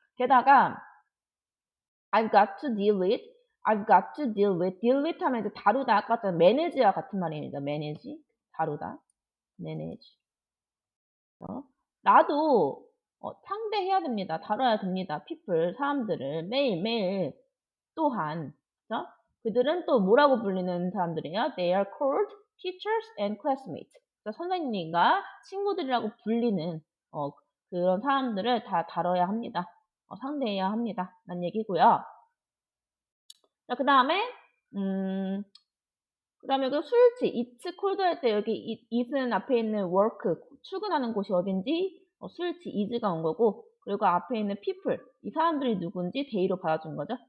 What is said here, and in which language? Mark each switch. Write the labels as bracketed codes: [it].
[ko] 게다가 [en] I've got to deal with deal with [ko] 하면 이제 다루다 아까 전 manage와 같은 말입니다. manage 다루다 manage 나도 상대해야 됩니다. 다뤄야 됩니다. people 사람들을 매일매일 또한 그죠? 그들은 또 뭐라고 불리는 사람들이에요? [en] They are called teachers and classmates. [ko] 그러니까 선생님과 친구들이라고 불리는 그런 사람들을 다 다뤄야 합니다. 상대해야 합니다. 라는 얘기고요. 자, 그 다음에 그 술지, [en] it's cold [ko] 할 때 여기 it은 앞에 있는 work, 출근하는 곳이 어딘지 술지, is가 온 거고 그리고 앞에 있는 people, 이 사람들이 누군지 day로 받아준 거죠.